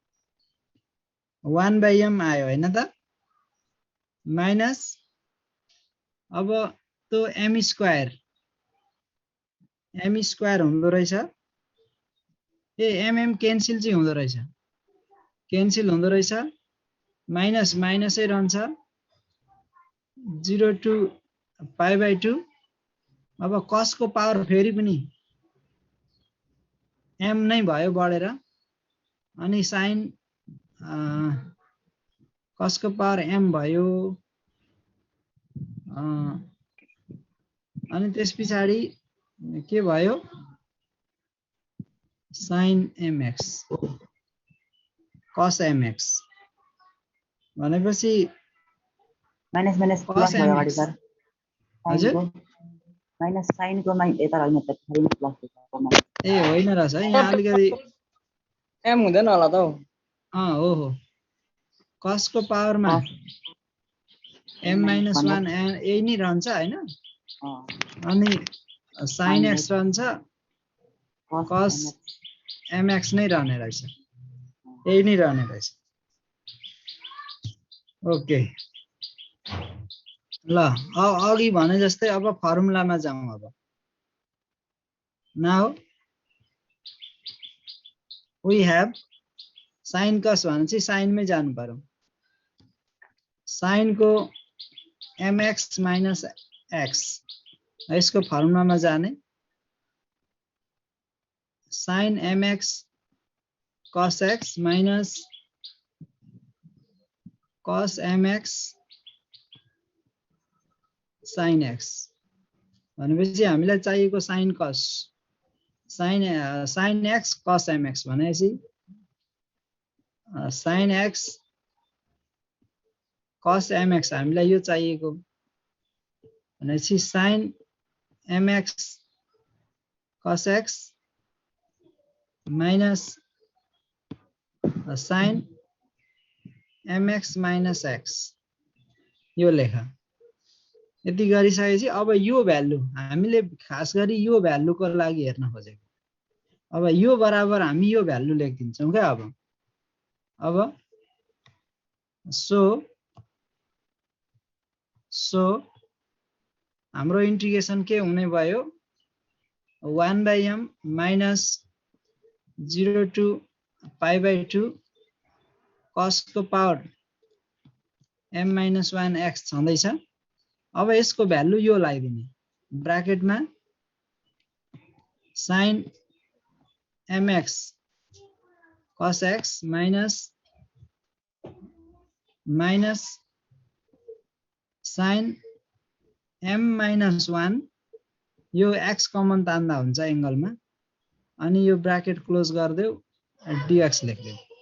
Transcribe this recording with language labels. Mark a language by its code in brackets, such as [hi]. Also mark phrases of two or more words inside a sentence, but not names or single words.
[ne] 1 by m आयो हैन त माइनस अब त्यो m स्क्वायर हुँदो रहेछ ए mm क्यान्सल चाहिँ हुँदो रहेछ क्यान्सल हुँदो रहेछ माइनस माइनसै रहन्छ 0 to pi by 2 अब cos को पावर फेरि पनि m नै भयो बढेर अनि sin cos को पावर m भयो अनि त्यसपछि के भयो sin mx cos mx भनेपछि [en] minus minus [ne] cos प्लस भयो अगाडि mx सर हजुर माइनस साइनको यता होइन त साइन प्लस ए होइन रहेछ है यहाँ अलिकति एम हुँदैन होला त हौ हो हो cos को पावरमा m - 1 यही नै रहन्छ हैन अनि sin x रहन्छ cos mx नै रहने रहेछ यही नै रहने रहेछ ओके ल अघि भने जस्तै अब फर्मुलामा जाउँ अब [en] now we have [ne] sin cos भनेपछि sin मै जानु पर्यो sin को mx minus x यसको फर्मुलामा जाने sin mx cos x minus cos mx sin x भनेपछि हामीलाई चाहिएको sin cos sin x cos mx भनेपछि sin x cos mx हामीलाई यो चाहिएको भनेपछि sin mx cos x minus sin mx minus x यो लेखा यति गरिसकेपछि अब यो भ्यालु हामीले खास गरी यो भ्यालुको लागि हेर्न खोजेको अब यो बराबर हामी यो भ्यालु लेखिदिन्छौँ के अब सो हाम्रो इंटीग्रेशन के हुने भयो 1/m minus 0 to pi/2 cos को पावर m - 1 x छँदैछ अब यसको भ्यालु यो लगाइदिने ब्र्याकेटमा sin mx cos x minus sin m - 1 यो x कमन तान्दा हुन्छ एंगलमा अनि यो ब्र्याकेट क्लोज गरिदेऊ dx लेख्देऊ